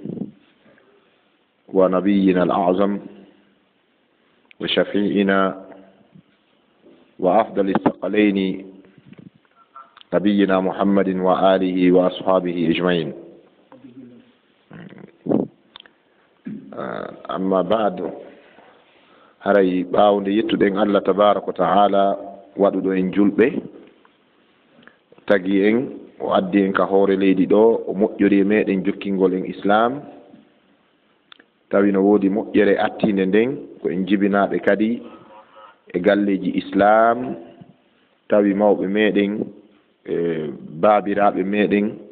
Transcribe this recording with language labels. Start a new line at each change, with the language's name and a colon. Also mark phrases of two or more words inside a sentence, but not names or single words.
Arabic: ونبينا الأعظم وشفيعنا وأفضل الثقلين نبينا محمد وآله وأصحابه أجمعين أما بعد
Fula: haray ɓaawde yettuɗen
Arabic: الله تبارك وتعالى
Fula: waɗuɗo en julɓe tagi en o addi en ka hoore leydi ɗo o moƴƴori e meɗen jokkingol en islam tawi no woodi moƴƴere attinde nden ko en jibinaɓe kadi e galleji islam tawi mawɓe meɗen baabiraɓe meɗen